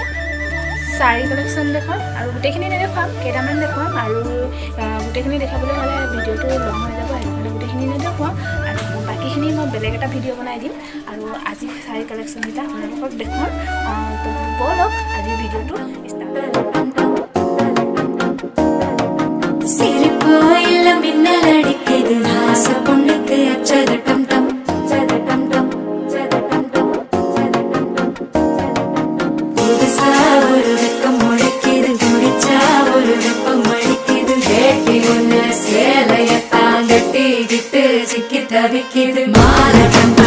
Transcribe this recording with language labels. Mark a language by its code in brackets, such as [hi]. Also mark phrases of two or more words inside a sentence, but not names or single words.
[as] শাৰী কালেকশ্যন দেখুৱাম আৰু গোটেইখিনি নেদেখুৱাম, কেইটামান দেখুৱাম আৰু গোটেইখিনি দেখাবলৈ হ'লে ভিডিঅ'টো লং হৈ যাব, সেইকাৰণে গোটেইখিনি নেদেখুৱাম আৰু বাকীখিনি মই বেলেগ এটা ভিডিঅ' বনাই দিম আৰু আজি শাৰী কালেকশ্যনকেইটা আপোনালোকক দেখুৱাম। তো ব'লক আজি ভিডিঅ'টো ষ্টাৰ্ট। [ta] மின்னலடிக்குது ஆச பொண்ணுக்கு அச்சத டம் டம் சத டம் டம் சத டம் டம் சத டம் டம் புதுசா ஒரு வெக்கம் முளைக்குது, குடிச்சா ஒரு வெப்பம் அடிக்குது, வேட்டி ஒண்ணு சேலைய தாங்கட்டிக்கிட்டு சிக்கி தவிக்குது மாலை